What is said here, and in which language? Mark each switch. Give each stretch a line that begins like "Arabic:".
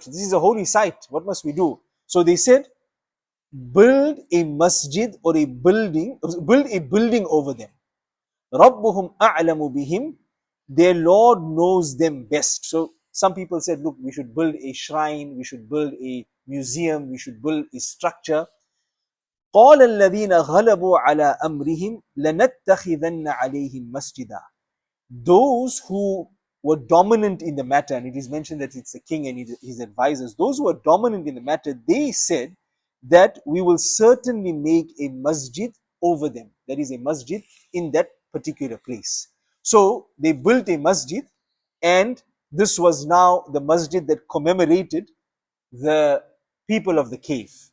English: This is a holy site. What must we do? So they said, build a masjid or build a building over them.
Arabic: رَبُّهُمْ أَعْلَمُ بِهِمْ,
English: their Lord knows them best. So some people said, look, we should build a shrine, we should build a museum, we should build a structure.
Arabic: قال الذين غلبوا على أمرهم لنتخذن عليهم مسجدا.
English: Those who were dominant in the matter, and it is mentioned that it's the king and his advisors, those who were dominant in the matter, they said that we will certainly make a masjid over them. That is a masjid in that particular place. So they built a masjid, and this was now the masjid that commemorated the people of the cave.